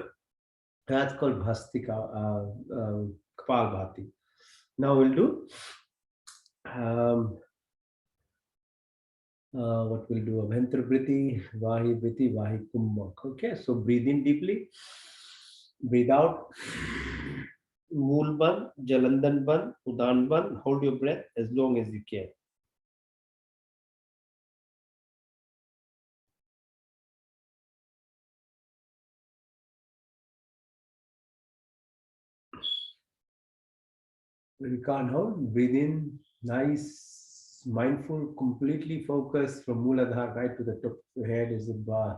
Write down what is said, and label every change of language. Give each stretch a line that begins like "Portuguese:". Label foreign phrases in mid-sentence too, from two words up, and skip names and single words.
English: That's called Bhastika, Kapal Bhati. Now we'll do um, what we'll do, Abhentra Briti, Vahi Kumbhak. Okay, so breathe in deeply, breathe out. Mool ban, Jalandan ban, Udan ban. Hold your breath as long as you can. When you can't hold, breathe in, nice, mindful, completely focused from Mooladhara right to the top of your head is a bar.